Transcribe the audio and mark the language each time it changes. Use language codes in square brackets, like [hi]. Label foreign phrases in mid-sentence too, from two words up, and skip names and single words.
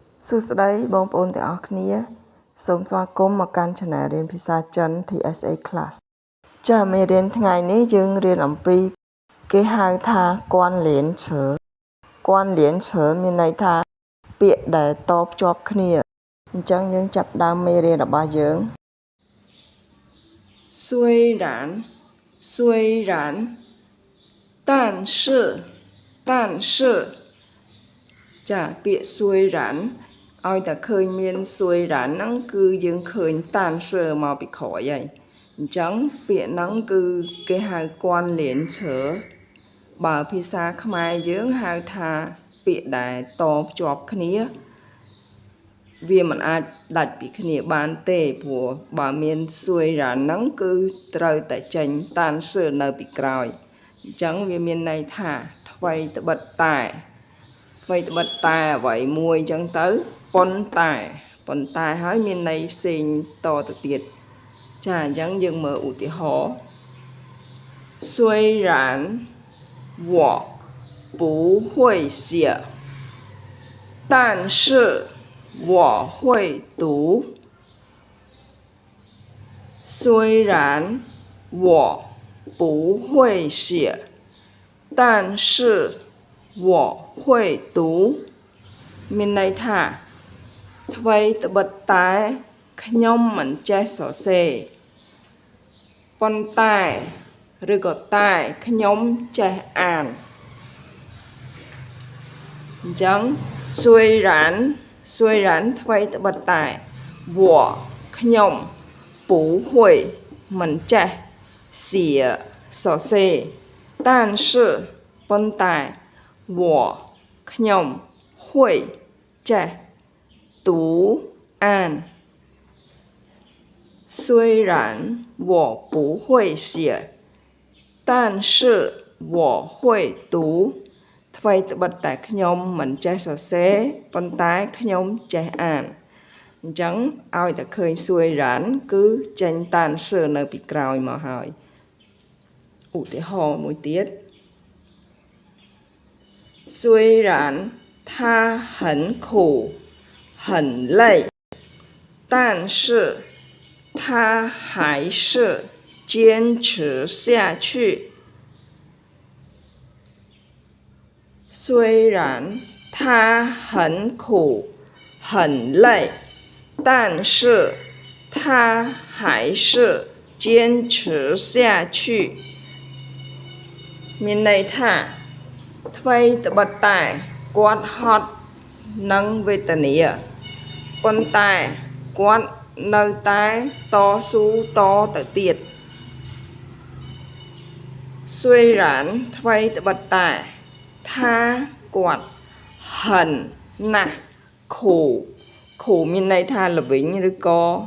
[km] សួស្តីបងប្អូនទាំងអស់គ្នាសូមស្វាគមន៍មកកាន់ Channel រៀនភាសាចិន TSA Class ចាមេរៀនថ្ងៃនេះយើងរៀនអំពីគេហៅថាគួនលៀនឈើគួនលៀនឈើមានន័យថាពាក្យដែលតភ្ជាប់គ្នាអញ្ចឹងយើងចាប់ផ្ដើមមេរៀនរបស់យើង [zh] 虽然但是 [km] ចាពាក្យ虽然ឲ្យតែឃើញមាន虽然ហ្នឹងគឺយើងឃើញតានសើមកពីក្រោយហើយអញ្ចឹងពា ក្យហ្នឹងគឺគេហៅគួនលៀនឈើបើភាសាខ្មែរយើងហៅថាពាក្យដែលតភ្ជាប់ គ្នាវាមិនអាចដាច់ពីគ្នាបានទេព្រោះបើមាន虽然ហ្នឹង គឺត្រូវតែចេញតានសើនៅពីក្រោយអញ្ចឹងវាមានន័យថាថ្មីត្បិតតែអ្វីមួយអញ្ចឹងទៅប៉ុន្តែហើយមានន័យផ្សេងតទៅទៀតចាអញ្ចឹងយើងមើលឧទាហរណ៍ [zh] 虽然我不会写但是我会读虽然我不会写但是我会读 [km] មានន័យថាថ្មីត្បិតតែខ្ញុំមិនចេះសរសេរប៉ុន្តែឬក៏តែខ្ញុំចេះអាន អញ្ចឹង虽然ថ្មីត្បិតតែ我ខ្ញុំ不会មិនចេះ写សរសេរ但是ប៉ុន្តែ我ខ្ញុំ会ចេះ读អាន [zh] 虽然我不会写但是我会读 [km] ថ្មីត្បិតតែខ្ញុំមិនចេះសរសេរប៉ុន្តែខ្ញុំចេះអានអញ្ចឹងឲ្យតែឃើញ虽然គឺចេញតានសើនៅពីក្រោយមកហើយឧទាហរណ៍មួយទៀត [zh] 虽然它很苦很累但是它还是坚持下去虽然它很苦很累但是它还是坚持下去 [km] មានន័យថាថ្មីត្បិតតែគាត់ហត់នឹងវេទនាប៉ុន្តែគាត់នៅតែតស៊ូតទៅទៀត虽然ថ្មីត្បិតតែថាគាត់ហិនណាស់ខូមានន័យថាល្វីងឬក៏